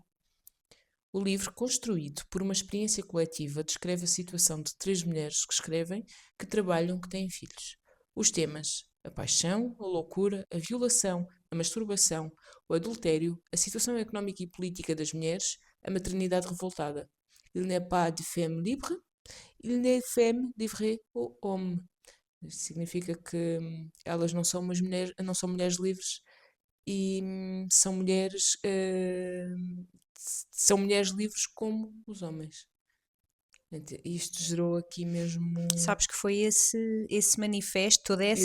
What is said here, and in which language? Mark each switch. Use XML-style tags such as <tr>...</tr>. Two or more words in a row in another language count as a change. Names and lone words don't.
<pt>O livro, construído por uma experiência coletiva, descreve a situação de três mulheres que escrevem, que trabalham, que têm filhos. Os temas: a paixão, a loucura, a violação, a masturbação, o adultério, a situação económica e política das mulheres, a maternidade revoltada.</pt> <fr>Il n'est pas de femme libre, il n'est femme livrée aux hommes.</fr> <pt>Isto significa que elas não são mulheres livres e são mulheres livres como os homens. Isto gerou aqui mesmo. Sabes que foi esse manifesto, toda essa</pt>